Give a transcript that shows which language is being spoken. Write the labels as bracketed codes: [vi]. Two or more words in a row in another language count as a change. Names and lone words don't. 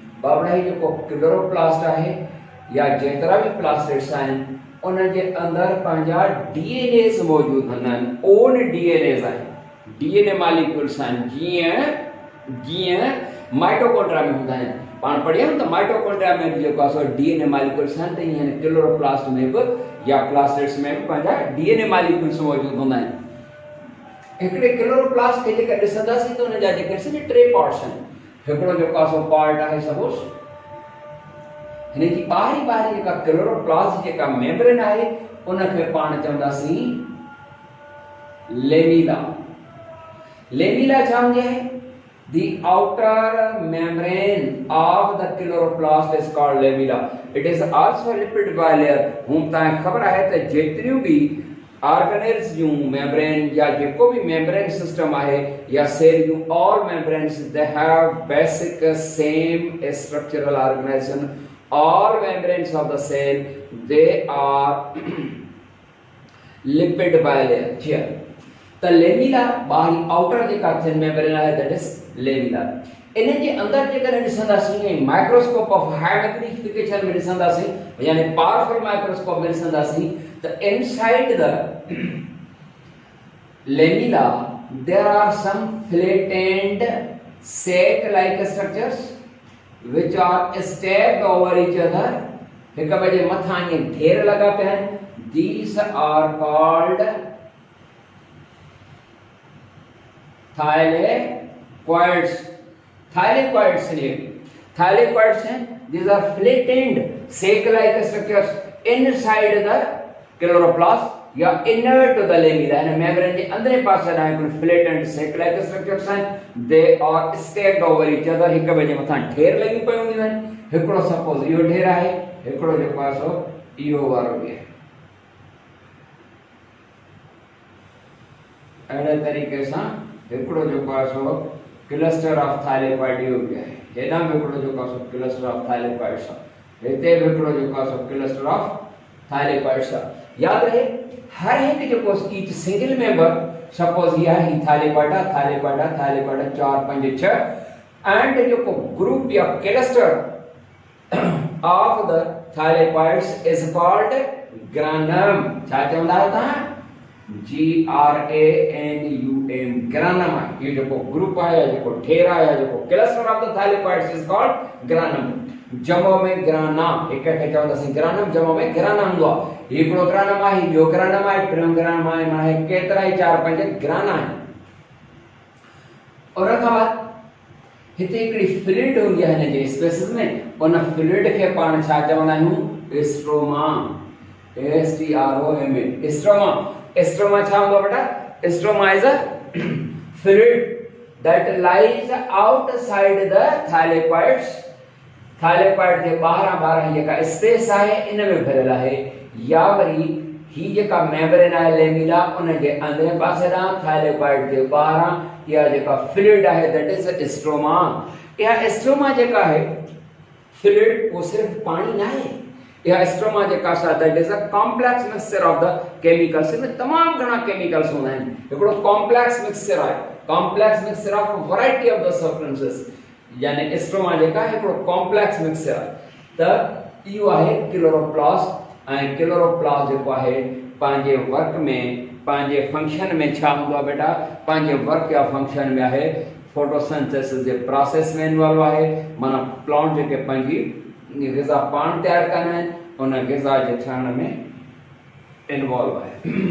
[sd] बाबड़ा ही जेको क्लोरोप्लास्ट आहे या जेतिरा भी प्लास्टिड्स आहिनि उन जे अंदरि पंहिंजा डीएनएस मौजूद हूंदा आहिनि, [en] own DNAs [sd] आहिनि, [en] DNA molecules [sd] आहिनि। जीअं जीअं माइटोकॉन्ड्रिया में हूंदा आहिनि, पाण पढ़ियो त माइटोकॉन्ड्रिया में भी जेको आहे सो [en] DNA molecules [sd] आहिनि, त ईअं क्लोरोप्लास्ट में भी या प्लास्टिड्स में भी पंहिंजा [en] DNA molecules [sd] मौजूद हूंदा आहिनि। हिकिड़े क्लोरोप्लास्ट खे जेका ॾिसंदासीं त उन जा जेके टे पार्ट्स आहिनि। हिकिड़ो जेको आहे सो पार्ट आहे सपोज हिन जी ॿाहिरी जेका क्लोरोप्लास्ट जेका मेम्ब्रेन आहे उनखे पाण चवंदासीं लेमिला। लेमिला छा हूंदी आहे? [en] The outer membrane of the chloroplast is called lamella. It is also lipid bilayer. [sd] हूं तव्हांखे ख़बर आहे त जेतिरियूं भी ऑर्गेनेल्स जूं मेम्ब्रेन या जेको भी [en] membrane system [sd] आहे या सेल जूं [en] all membranes they have basic same structural organization. All membranes of the cell they are lipid bilayer here. The lamella बाहरी outer [sd] जेका सेल मेम्ब्रेन आहे [en] that is lamella। [sd] इन जे अंदर जेकर ॾिसंदासीं [en] microscope of high magnification [sd] में ॾिसंदासीं यानी [en] powerful microscope [sd] में ॾिसंदासीं त [en] inside the lamella there are some flattened sac like structures which are stacked over each other। [sd] हिक ॿिए जे मथां ईअं ढेर लॻा पिया आहिनि। [en] These are called thylakoids। [hi] thylakoids हैं, thylakoids हैं। [en] These are flattened sac-like structures inside the chloroplast या inner to the lamella। [sd] इन मेम्ब्रेन जे अंदरे पासे ॾांहुं कुझु flattened sac-like structures आहिनि। [en] They are stacked over each other। [sd] हिक ॿिए जे मथां ढेर लॻी पई हूंदियूं आहिनि। हिकिड़ो सपोज इहो ढेर आहे, हिकिड़ो जेको आहे सो इहो वारो बि आहे। अहिड़े तरीक़े सां हिकिड़ो जेको आहे सो [en] cluster of thylakoid [sd] इहो बि आहे। हेॾां बि हिकिड़ो जेको आहे सो [en] cluster of thylakoids [sd] आहे, हिते बि हिकिड़ो जेको आहे सो [en] cluster of thylakoids [sd] आहे। यादि रहे हर हिकु जेको [en] each single member [sd] सपोज ये है थाइलेकॉइड थाइलेकॉइड थाइलेकॉइड 4 5 6 एंड जेको ग्रुप या [en] cluster of the thylakoids is called granum. [sd] छा चवंदा आहियो तव्हां? GRANUM ग्रानम आहे। ये जेको ग्रुप आहे या जेको ढेर आहे या जेको [en] cluster of the thylakoids is called granum. [sd] जमो में ग्राना एक खे चवंदासीं ग्रानम, जमो में ग्राना हूंदो आहे। हिकिड़ो ग्रानम आहे, ॿियो ग्रानम आहे, टियों ग्रानम आहे, माने केतिरा ई 4 5 ग्राना आहिनि। और खां बाद हिते हिकिड़ी फ्लूइड हूंदी आहे हिन जे स्पेसिस में, उन फ्लूइड खे पाण छा चवंदा आहियूं? स्ट्रोमा। STROMA स्ट्रोमा। स्ट्रोमा छा हूंदो बेटा? [en] stroma is a fluid that lies outside the thylakoids. [sd] थाइलेकॉइड जे ॿाहिरां जेका स्पेस आहे इन में भरियल आहे, या वरी ही जेका मेम्ब्रेन आहे लेमिला उन जे अंदरे पासे ॾांहुं थाइलेकॉइड जे ॿाहिरां इहा जेका फ्लूइड आहे [en] that is stroma. [sd] इहा स्ट्रोमा जेका आहे फ्लूइड [hi] वो सिर्फ पानी [sd] न आहे। इहा स्ट्रोमा जेका आहे [en] that is a complex mixture of the chemicals. [sd] में तमाम घणा केमिकल्स हूंदा आहिनि। हिकिड़ो [en] complex mixture [sd] आहे, [en] complex mixture of variety of the substances, [sd] यानी स्ट्रोमा जेका हिकिड़ो [en] complex mixture [sd] आहे। त इहो आहे क्लोरोप्लास्ट। ऐं क्लोरोप्लास्ट जेको आहे पंहिंजे वर्क में पंहिंजे फंक्शन में छा हूंदो आहे बेटा? पंहिंजे वर्क या फंक्शन में आहे फोटोसिंथेसिस जे प्रोसेस में इन्वॉल्व आहे, माना प्लांट जेके पंहिंजी ग़िज़ा पाण तयारु कंदा आहिनि उन ग़िज़ा जे ठहण में इन्वॉल्व आहे।